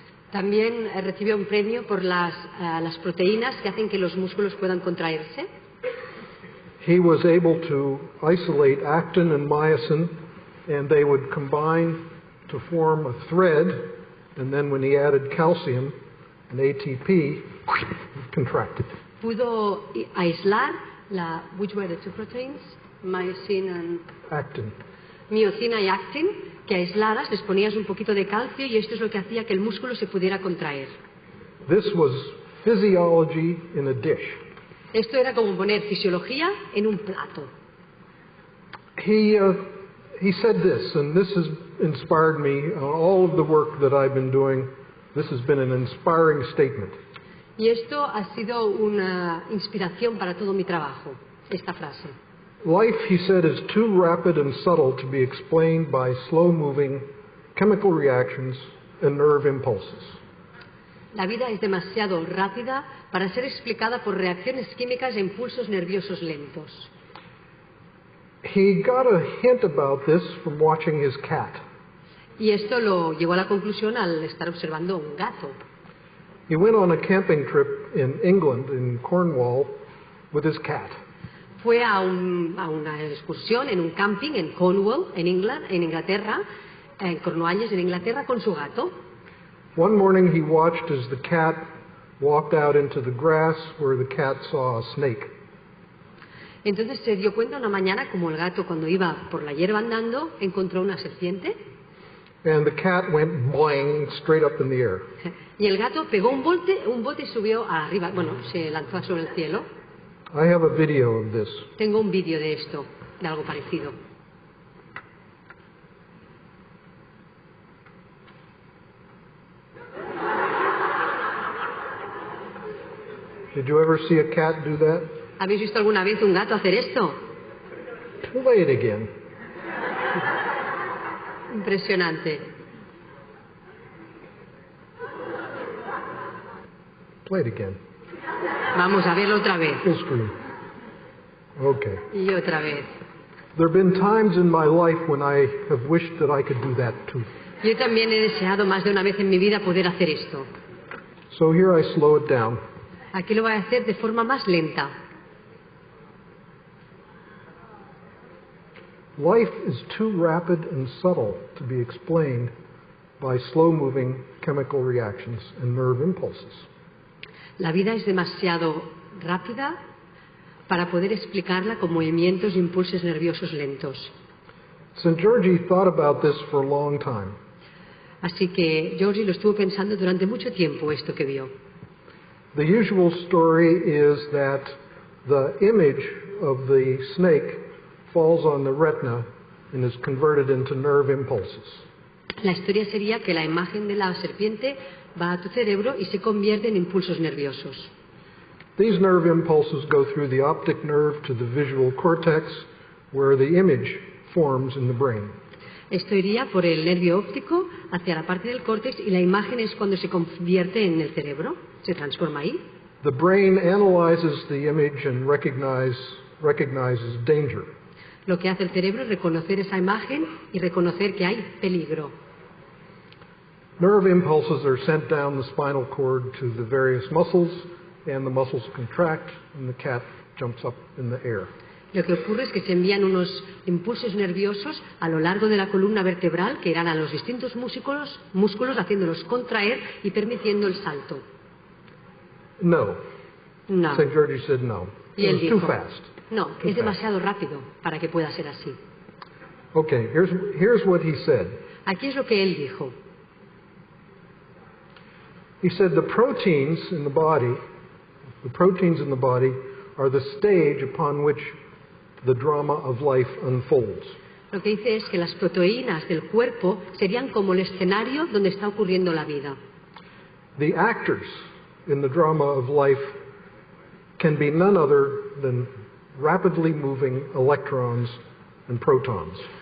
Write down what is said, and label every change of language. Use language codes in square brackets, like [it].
[es] También recibió un premio por las proteínas que hacen que los músculos puedan contraerse. [en] He was able to isolate actin and myosin, and they would combine to form a thread, and then when he added calcium and ATP, it contracted. [es] Pudo aislar [en] which were the two proteins? Myosin and... Actin. [es] Miocina y actin, que aisladas les ponías un poquito de calcio y esto es lo que hacía que el músculo se pudiera contraer. [en] This was physiology in a dish. [es] Esto era como poner fisiología en un plato. [en] He said this, and this has inspired me. All of the work that I've been doing, this has been an inspiring statement. [es] Y esto ha sido una inspiración para todo mi trabajo, esta frase. [en] Life, he said, is too rapid and subtle to be explained by slow-moving chemical reactions and nerve impulses. [es] La vida es demasiado rápida para ser explicada por reacciones químicas e impulsos nerviosos lentos. [en] He got a hint about this from watching his cat. [es] Y esto lo llevó a la conclusión al estar observando un gato. [en] He went on a camping trip in England, in Cornwall, with his cat. [es] Fue a una excursión en un camping en Cornwall, en Inglaterra, en Cornualles, en Inglaterra, con su gato. [en] One morning he watched as the cat walked out into the grass where the cat saw a snake. [es] Entonces se dio cuenta una mañana como el gato, cuando iba por la hierba andando, encontró una serpiente. [en] And the cat went boing straight up in the air. [es] Y el gato pegó un bote y subió arriba, bueno, se lanzó sobre el cielo. [en] I have a video of this. [es] Tengo un vídeo de esto, de algo parecido. [en] Did you ever see a cat do that? [es] ¿Habéis visto alguna vez un gato hacer esto? [en] Play it again. [es] Impresionante. [en] Play it again. [es] Vamos a verlo otra vez. [en] Full screen. Okay. [es] Y otra vez. [en] There have been times in my life when I have wished that I could do that too. [es] Yo también he deseado más de una vez en mi vida poder hacer esto. [en] So here I slow it down. [es] Aquí lo voy a hacer de forma más lenta. [en] Life is too rapid and subtle to be explained by slow-moving chemical reactions and nerve impulses. [es] La vida es demasiado rápida para poder explicarla con movimientos e impulsos nerviosos lentos. [en] St. George thought about this for a long time. [es] Así que Georgie lo estuvo pensando durante mucho tiempo, esto que vio. [en] The usual story is that the image of the snake falls on the retina and is converted into nerve impulses. [es] La historia sería que la imagen de la serpiente va a tu cerebro y se convierte en impulsos nerviosos. [en] These nerve impulses go through the optic nerve to the visual cortex, where the image forms in the brain. [es] Esto iría por el nervio óptico hacia la parte del córtex y la imagen es cuando se convierte en el cerebro, se transforma ahí. [en] The brain analyzes the image and recognizes danger. [es] Lo que hace el cerebro es reconocer esa imagen y reconocer que hay peligro. [en] Nerve impulses are sent down the spinal cord to the various muscles, and the muscles contract, and the cat jumps up in the air. [es] Lo que ocurre es que se envían unos impulsos nerviosos a lo largo de la columna vertebral que irán a los distintos músculos haciéndolos contraer y permitiendo el salto. [en] No. [es] No. [en] St. George said no. [es] Y él [en] It was [es] dijo, [en] too fast. [es] no, es demasiado rápido para que pueda ser así. [en] Okay, here's what he said. [es] Aquí es lo que él dijo. [en] He said the proteins in the body, The proteins in the body are the stage upon which the drama of life unfolds. [es] Lo que dice es que las proteínas del cuerpo serían como el escenario donde está ocurriendo la vida. [en] The actors in the drama of life can be none other than rapidly moving electrons and protons.